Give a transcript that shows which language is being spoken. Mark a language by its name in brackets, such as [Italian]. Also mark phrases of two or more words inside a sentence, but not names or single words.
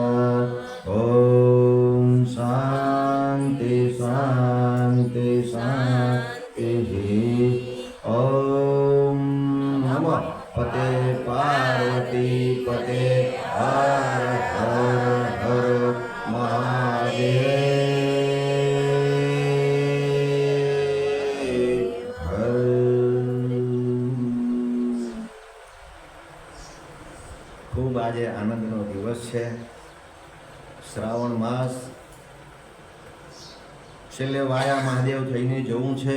[Sanskrit] ओम शांति शांति शांति ओम नमः पते पार्वती पते हर हर हर महादेव [Gujarati] ખૂબ આજે આનંદનો દિવસ છે. શ્રાવણ માસ છેલ્લે વાયા મહાદેવ થઈને જવું છે.